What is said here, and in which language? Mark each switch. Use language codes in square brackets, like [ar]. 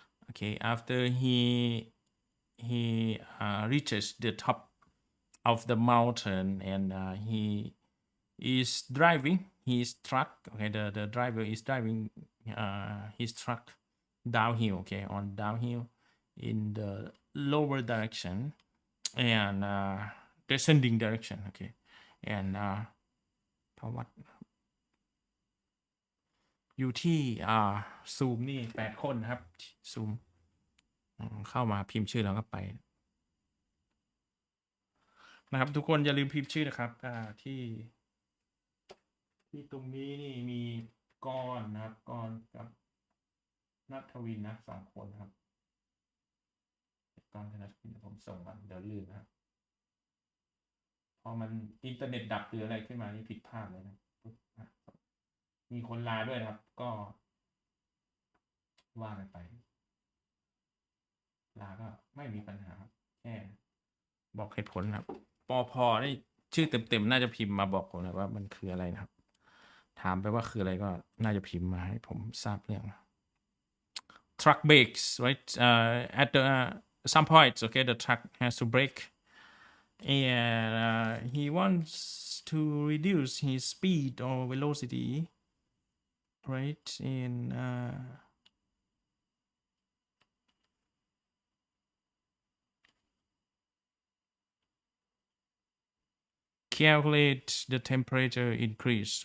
[en] Okay, after he reaches the top of the mountain and he is driving his truck. Okay, the driver is driving his truck downhill. Okay, on downhill in the lower direction and descending direction. [th] Okay, and เพราะว่าอยู่ที่ซูมนี่8 คนครับซูมเข้ามาพิมพ์ชื่อแล้วก็ไปนะครับทุกคนอย่าลืมพิมพ์ชื่อนะครับที่ ตรงนี้นี่มีกรนะครับกรกับนัทวินนะ2 คนครับกรกับนัทวินผมส่งมาเดี๋ยวลืมนะครับพอมันอินเทอร์เน็ตดับหรืออะไรขึ้นมานี่ผิดพลาดเลยนะมีคนลาด้วยนะครับก็ว่ากันไป ลาก็ไม่มีปัญหาแค่บอกเหตุผลครับปพนี่ชื่อเต็มๆน่าจะพิมพ์มาบอกผมนะว่ามันคืออะไรนะครับถามไปว่าคืออะไรก็น่าจะพิมพ์มาให้ผมทราบเรื่อง [en] truck brakes, right? At the some points, okay, the truck has to brake and he wants to reduce his speed or velocity, right? And calculate the temperature increase.